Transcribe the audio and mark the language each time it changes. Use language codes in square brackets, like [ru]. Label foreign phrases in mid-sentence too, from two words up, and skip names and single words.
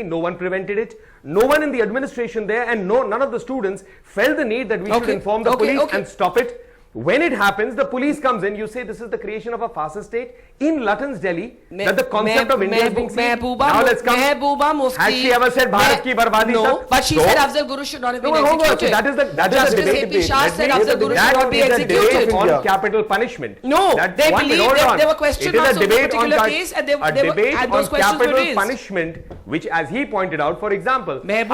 [en] No one prevented it. No one in the administration there, and none of the students felt the need that we should inform the police and stop it. When it happens, the police comes in. You say this is the creation of a fascist state in Luton's Delhi. That the concept of India is being seen. Now let's come. Has she ever said [hi] भारत की बर्बादी? [en] No, but she said Afzal Guru should not have been hold on. So executed. that is the Justice debate. A.P. Shah said Afzal Guru should That not be is a executed. debate on capital punishment. No, they one believe minute, hold that on. there were question It is marks a on the debate particular on case, and a debate and those on questions were capital raised. punishment, which, as he pointed out, for example, Mehbooba